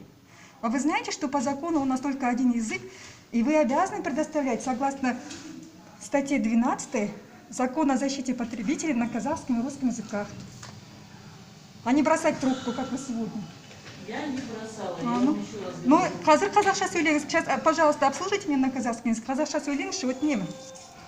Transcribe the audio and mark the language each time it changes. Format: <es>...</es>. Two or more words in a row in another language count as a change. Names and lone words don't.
<ru>А вы знаете, что по закону у нас только один язык, и вы обязаны предоставлять, согласно статье 12 Закона о защите потребителей на казахском и русском языках. А не бросать трубку, как вы сегодня. Я не бросала, я ну, вам еще раз ну, говорю.</ru> <kk>қазір қазақша сөйлеңіз.</kk> <ru>Сейчас, пожалуйста, обслужите меня на казахском языке.</ru> <kk>Қазақша сөйлеңізші, өтінемін.</kk>